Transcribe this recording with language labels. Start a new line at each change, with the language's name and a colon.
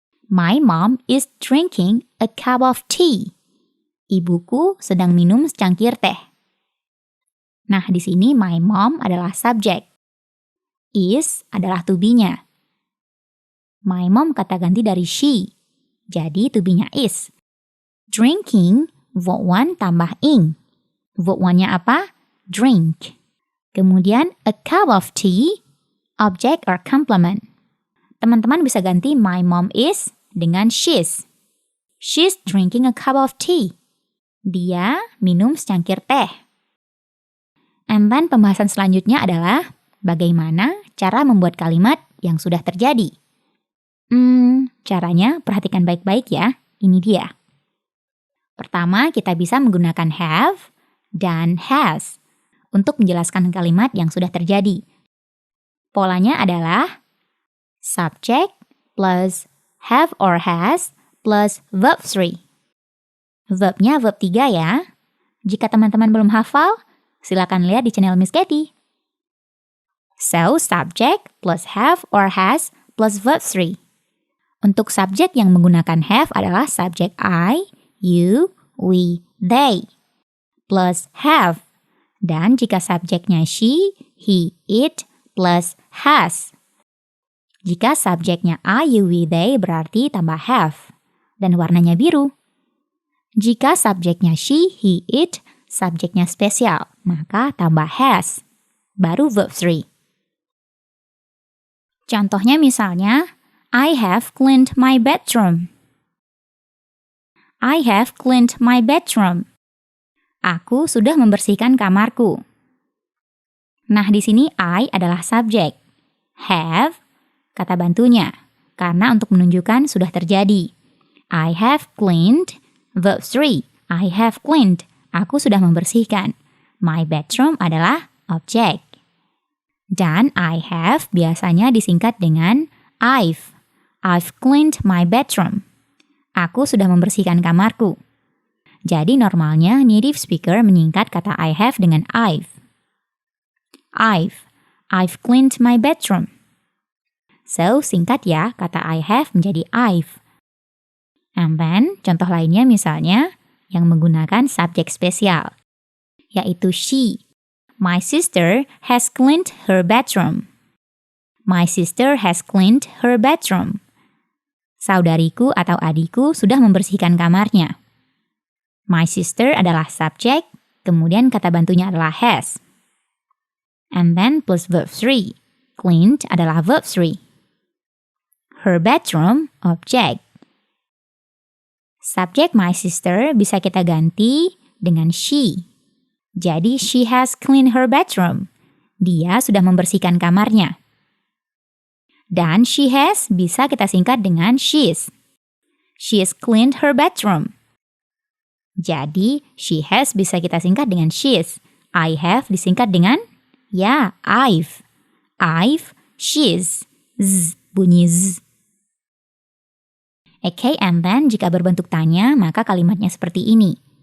English: My mom is drinking a cup of tea.
Indonesian: Ibuku sedang minum secangkir teh. Nah, di sini
English: my mom
Indonesian: adalah subjek. Is adalah to be-nya. My mom kata ganti dari she. Jadi to be-nya is. Drinking, verb 1 tambah ing. Verb 1-nya apa? Drink.
English: Kemudian a cup of tea, object or complement.
Indonesian: Teman-teman bisa ganti
English: my mom is
Indonesian: dengan she's.
English: She's drinking a cup of tea.
Indonesian: Dia minum secangkir teh. And then pembahasan selanjutnya adalah bagaimana cara membuat kalimat yang sudah terjadi. Caranya perhatikan baik-baik ya. Ini dia. Pertama, kita bisa menggunakan have dan has untuk menjelaskan kalimat yang sudah terjadi.
English: Polanya adalah subject plus have or has plus verb 3.
Indonesian: Verbnya verb 3 ya. Jika teman-teman belum hafal, silakan lihat di channel Miss Katie.
English: So, subject plus have or has plus verb 3.
Indonesian: Untuk subjek yang menggunakan have adalah subjek I, you, we, they. Plus have. Dan jika subjeknya she, he, it, plus has. Jika subjeknya I, you, we, they berarti tambah have. Dan warnanya biru. Jika subjeknya she, he, it, subjeknya spesial, maka tambah has. Baru verb 3. Contohnya misalnya,
English: I have cleaned my bedroom. I have cleaned my bedroom.
Indonesian: Aku sudah membersihkan kamarku. Nah, di sini
English: I
Indonesian: adalah subjek. Have, kata bantunya. Karena untuk menunjukkan sudah terjadi.
English: I have cleaned, verb 3. I have cleaned.
Indonesian: Aku sudah membersihkan.
English: My bedroom
Indonesian: adalah objek. Dan I have biasanya disingkat dengan I've.
English: I've cleaned my bedroom.
Indonesian: Aku sudah membersihkan kamarku. Jadi normalnya native speaker menyingkat kata I have dengan I've.
English: I've cleaned my bedroom.
Indonesian: So, singkat ya, kata I have menjadi I've. And then, contoh lainnya misalnya, yang menggunakan subjek spesial, yaitu she.
English: My sister has cleaned her bedroom. My sister has cleaned her bedroom.
Indonesian: Saudariku atau adikku sudah membersihkan kamarnya. My sister adalah subjek, kemudian kata bantunya adalah has.
English: And then plus verb 3. Cleaned adalah verb 3.
Indonesian: Her bedroom, objek. Subjek my sister bisa kita ganti dengan she. Jadi
English: she has cleaned her bedroom.
Indonesian: Dia sudah membersihkan kamarnya. Dan she has bisa kita singkat dengan she's.
English: She's cleaned her bedroom.
Indonesian: Jadi, she has bisa kita singkat dengan she's. I have disingkat dengan, ya, I've.
English: I've, she's, z, bunyi z.
Indonesian: Okay, and then jika berbentuk tanya, maka kalimatnya seperti ini.